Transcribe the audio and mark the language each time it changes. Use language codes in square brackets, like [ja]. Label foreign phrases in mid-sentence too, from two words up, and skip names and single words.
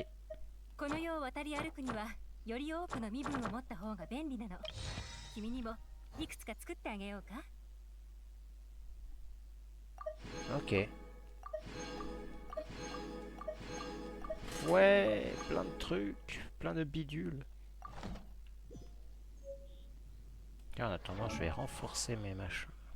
[ja] この世を渡り歩くにはより多くの身分を持った方が便利なの。君にもいくつか作ってあげようか。 [fr] Ok. Ouais, plein de trucs, plein de bidules. Tiens, en attendant, je vais renforcer mes machins.